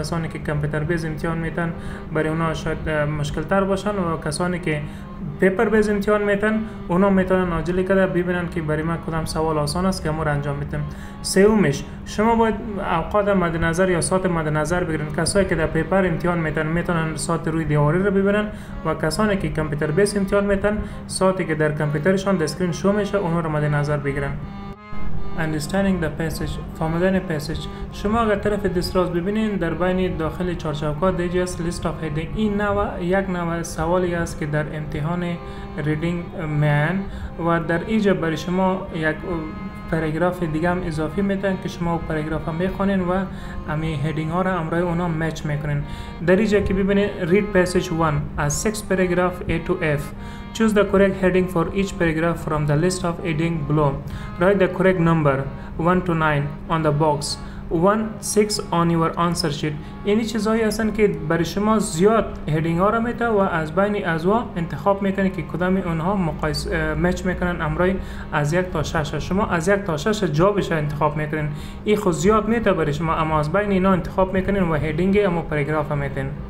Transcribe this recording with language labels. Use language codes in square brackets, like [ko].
[fa] کسانی که کامپیوتر بیس امتحان میتن برای اونها شاید مشکل تر باشن و کسانی که پیپر بیس امتحان میتن اونا میتونن عاجل کده ببینن که برای ما کدام سوال آسان است که ما را انجام میدیم. سومش شما باید اوقات مد نظر یا ساعت مد نظر بگیرید. کسایی که در پیپر امتحان میتن میتونن ساعت روی دیواری رو ببینن و کسانی که کامپیوتر بیس امتحان میتن ساعتی که در کامپیوترشان در اسکرین شو میشه اونها رو مد نظر بگیرن. [en] Understanding the passage، [fa] فهمیدن پاسیج. شما اگر طرف دستراز ببینید در بین داخل چارچوب‌ها دیجاست لیست اف هدینگ، این یک نوع سوالی است که در امتحان ریدینگ میان و در اینجا برای شما یک پاراگراف دیگه هم اضافی میتن که شما پاراگراف هم میخونین و امی هدینگ ها را امرای اونا میچ میکنین. در اینجا که ببینید [en] read passage 1 as 6 paragraph A to F. Choose the correct heading for each paragraph from the list of heading below. Write the correct number 1 to 9 on the box. 1-6 on your answer sheet. [fa] اینی چیزایی هستن که برای شما زیاد هدینگ ها را میته و از بین ازوا انتخاب میکنید که کدام اونها مچ میکنن امرای از 1 تا 6. شما از 1 تا 6 جوابش انتخاب میکنین. این خود زیاد میته برای شما، اما از بین اینا انتخاب میکنین و هدینگ اما پاراگراف میتین.